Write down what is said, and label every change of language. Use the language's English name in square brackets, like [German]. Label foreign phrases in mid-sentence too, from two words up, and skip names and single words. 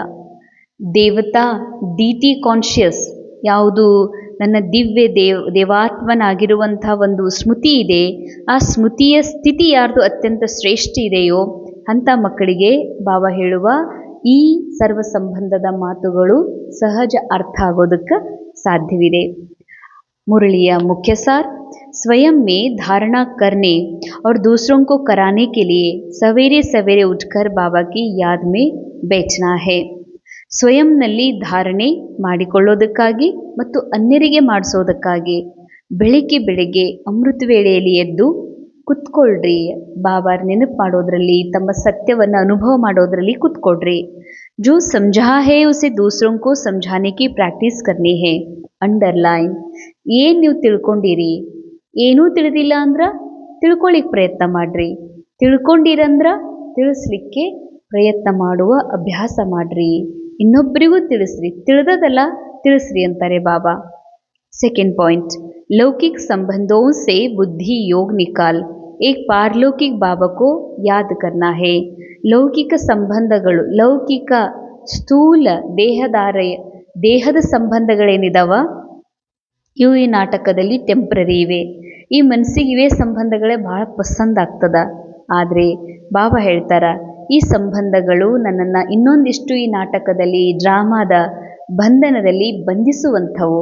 [Kannada] ದೇವತಾ [English] deity conscious [Kannada] ಯಾವುದು ನನ್ನ ದಿವ್ಯ ದೇವಾತ್ಮನಾಗಿರುವಂಥ ಒಂದು ಸ್ಮೃತಿ ಇದೆ, ಆ ಸ್ಮೃತಿಯ ಸ್ಥಿತಿ ಯಾರ್ದು ಅತ್ಯಂತ ಶ್ರೇಷ್ಠ ಇದೆಯೋ ಅಂಥ ಮಕ್ಕಳಿಗೆ ಬಾಬಾ ಹೇಳುವ ಈ ಸರ್ವ ಸಂಬಂಧದ ಮಾತುಗಳು ಸಹಜ ಅರ್ಥ ಆಗೋದಕ್ಕೆ ಸಾಧ್ಯವಿದೆ. [Hindi] मुरलिया मुख्य सार स्वयं में धारणा करने और दूसरों को कराने के लिए सवेरे सवेरे उठकर बाबा की याद में बैठना है. [Kannada] ಸ್ವಯಂನಲ್ಲಿ ಧಾರಣೆ ಮಾಡಿಕೊಳ್ಳೋದಕ್ಕಾಗಿ ಮತ್ತು ಅನ್ಯರಿಗೆ ಮಾಡಿಸೋದಕ್ಕಾಗಿ ಬೆಳಿಗ್ಗೆ ಅಮೃತ ವೇಳೆಯಲ್ಲಿ ಎದ್ದು ಕುತ್ಕೊಳ್ರಿ. ಬಾಬಾರ ನೆನಪು ಮಾಡೋದ್ರಲ್ಲಿ, ತಮ್ಮ ಸತ್ಯವನ್ನು ಅನುಭವ ಮಾಡೋದ್ರಲ್ಲಿ ಕುತ್ಕೊಳ್ರಿ. [Hindi] जो समझा है उसे दूसरों को समझाने की प्रैक्टिस करनी है. [Kannada] ಅಂಡರ್ಲೈನ್. ಏನು ನೀವು ತಿಳ್ಕೊಂಡಿರಿ, ಏನೂ ತಿಳಿದಿಲ್ಲ ಅಂದ್ರೆ ತಿಳ್ಕೊಳ್ಳಿಕ್ಕೆ ಪ್ರಯತ್ನ ಮಾಡಿರಿ, ತಿಳ್ಕೊಂಡಿರಂದ್ರೆ ತಿಳಿಸ್ಲಿಕ್ಕೆ ಪ್ರಯತ್ನ ಮಾಡುವ ಅಭ್ಯಾಸ ಮಾಡಿರಿ, ಇನ್ನೊಬ್ಬರಿಗೂ ತಿಳಿಸ್ರಿ, ತಿಳಿದದಲ್ಲ ತಿಳಿಸ್ರಿ ಅಂತಾರೆ ಬಾಬಾ. [English] second point, [Hindi] लौकिक संबंधों से बुद्धि योग निकाल एक पारलौकिक बाबा को याद करना है. [Kannada] ಲೌಕಿಕ ಸಂಬಂಧಗಳು, ಲೌಕಿಕ ಸ್ಥೂಲ ದೇಹದ ಸಂಬಂಧಗಳೇನಿದಾವ ಇವು ಈ ನಾಟಕದಲ್ಲಿ ಟೆಂಪ್ರರಿ ಇವೆ. ಈ ಮನಸ್ಸಿಗೆ ಇವೇ ಸಂಬಂಧಗಳೇ ಭಾಳ ಪಸಂದ್ ಆಗ್ತದ. ಆದರೆ ಬಾಬಾ ಹೇಳ್ತಾರ ಈ ಸಂಬಂಧಗಳು ನನ್ನನ್ನು ಇನ್ನೊಂದಿಷ್ಟು ಈ ನಾಟಕದಲ್ಲಿ, ಡ್ರಾಮಾದ ಬಂಧನದಲ್ಲಿ ಬಂಧಿಸುವಂಥವು.